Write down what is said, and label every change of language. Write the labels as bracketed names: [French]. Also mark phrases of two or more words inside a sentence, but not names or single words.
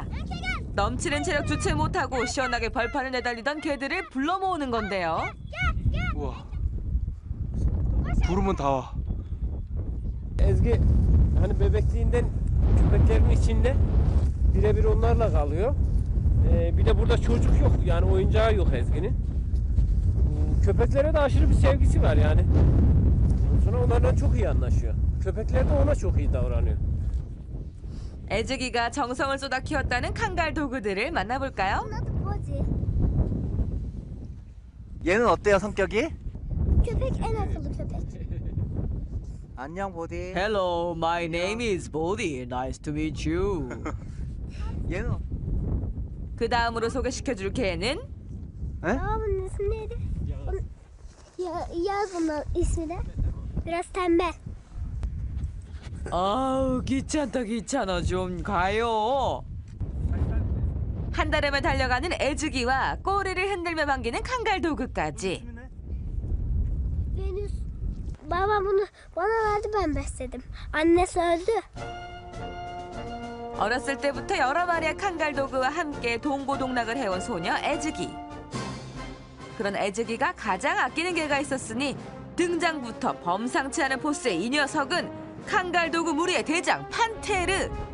[Korean] 넘치는 체력 주체 못하고 시원하게 벌판을 내달리던 개들을 불러 모으는 건데요. 우와. 부르면 다 와. [Turkish] Ezgi hani bebekliğinden köpeklerin içinde birebir onlarla kalıyor. Bir de burada çocuk yok yani oyuncağı yok Ezgi'nin. Köpeklere de aşırı bir sevgisi var yani. Sonra onlarla çok iyi anlaşıyor. Köpekler de ona çok iyi davranıyor. [Korean] 애지기가 정성을 쏟아 키웠다는 칸갈 도구들을 만나볼까요? [Turkish] Bunun adı Bozi. [Korean] 얘는 어때요 성격이? [Turkish] Köpek en akıllı köpek. [Korean] 안녕 보디. [English] Hello, my name is Bodhi. Nice to meet you. [Korean] 얘는 그 다음으로 소개시켜줄 개는 [Turkish] Aa bunun ismi neydi? Yaz bunun ismi de. Biraz tembel. [Korean] 아우 귀찮다 귀찮아 좀 가요. 한달음에 달려가는 애주기와 꼬리를 흔들며 반기는 칸갈도그까지. [Turkish] Venüs. Baba bunu bana verdi ben besledim. Annesi öldü. [Korean] 어렸을 때부터 여러 마리의 칸갈도그와 함께 동고동락을 해온 소녀 애즈기. 그런 애즈기가 가장 아끼는 개가 있었으니 등장부터 범상치 않은 포스의 이 녀석은 칸갈도그 무리의 대장 판테르.